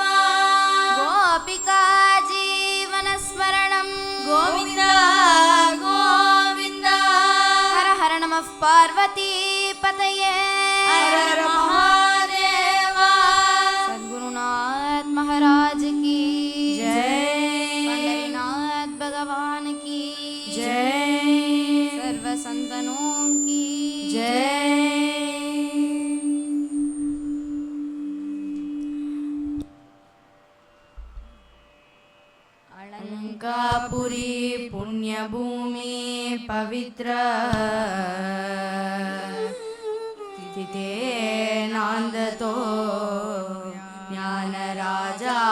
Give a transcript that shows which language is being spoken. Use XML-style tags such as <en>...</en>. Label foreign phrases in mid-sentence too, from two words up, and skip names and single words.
<sa>ಗೋಪಿಕಾ ಜೀವನಸ್ಮರಣಂ ಗೋವಿಂದ ಗೋವಿಂದ ಹರ ಹರ ನಮಃ ಪಾರ್ವತಿ ಪತಯೇ ಹರ ಹರ ಮಹಾದೇವ</sa> <hi>सद्गुरुनाथ महाराज की ಜೈ पंढरीनाथ भगवान की जय सर्व संतनों की</hi> <mr>जय अलंकापुरी पुण्यभूमि पवित्र तिथे नांदतो ज्ञानराजा</mr>